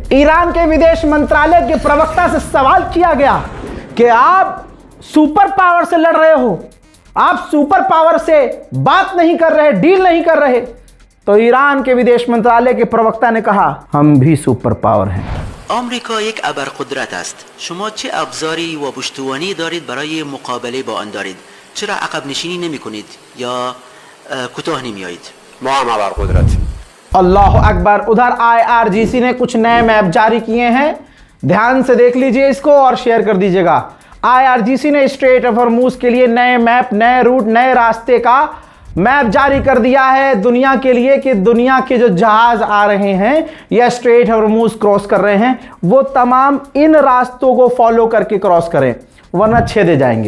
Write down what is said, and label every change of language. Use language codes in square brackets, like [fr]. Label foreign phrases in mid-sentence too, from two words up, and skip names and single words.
[hi] ईरान के विदेश मंत्रालय के प्रवक्ता से सवाल किया गया कि आप [en] super power [hi] से लड़ रहे हो, आप [en] super power [hi] से बात नहीं कर रहे, डील नहीं कर रहे। तो ईरान के विदेश मंत्रालय के प्रवक्ता ने कहा, हम भी [en] super power [hi] हैं। [fa] آمریکا یک ابرقدرت است. شما چه ابزاری و پشتوانه دارید برای مقابله با آن دارید؟ چرا عقب نشینی نمی کنید یا کوتاه نمیایید؟ ما هم ابرقدرتیم. [ar] الله أكبر. [hi] उधर IRGC ने कुछ नए मैप जारी किए हैं, ध्यान से देख लीजिए इसको और शेयर कर दीजिएगा। IRGC ने स्ट्रेट ऑफ हॉर्मुज के लिए नए मैप, नए रूट, नए रास्ते का मैप जारी कर दिया है दुनिया के लिए कि दुनिया के जो जहाज आ रहे हैं या स्ट्रेट हॉर्मूज क्रॉस कर रहे हैं वो तमाम इन रास्तों को फॉलो करके क्रॉस करें, वरना छेदे जाएंगे।